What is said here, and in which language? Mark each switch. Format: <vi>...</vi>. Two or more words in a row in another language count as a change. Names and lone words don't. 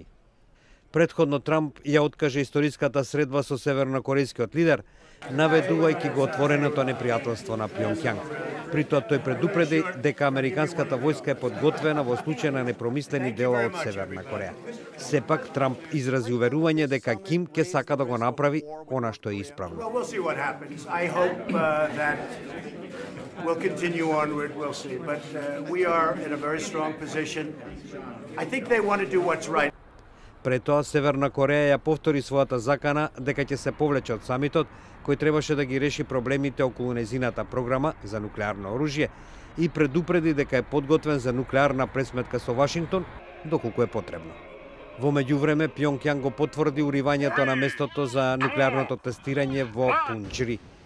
<mk>Претходно Трамп ја откаже историската средба со севернокорејскиот лидер, наведувајќи го отвореното непријателство на Пјонкјанг. При тоа тој предупреди дека американската војска е подготвена во случај на непромислени дела од Северна Кореја. Сепак Трамп изрази уверување дека Ким ќе сака да го направи она што е исправно.</mk> <en>We'll continue onward, we'll see. But we are in a very strong position. I think they want to do what's right.</en> <mk>Пред тоа, Северна Кореја ја повтори својата закана дека ќе се повлече од самитот, кој требаше да ги реши проблемите околу незината програма за нуклеарно оружје и предупреди дека е подготвен за нуклеарна пресметка со Вашингтон, доколку е потребно. Во меѓувреме, Пјонкјанг го потврди уривањето на местото за нуклеарното тестирање во Пунџри.</mk>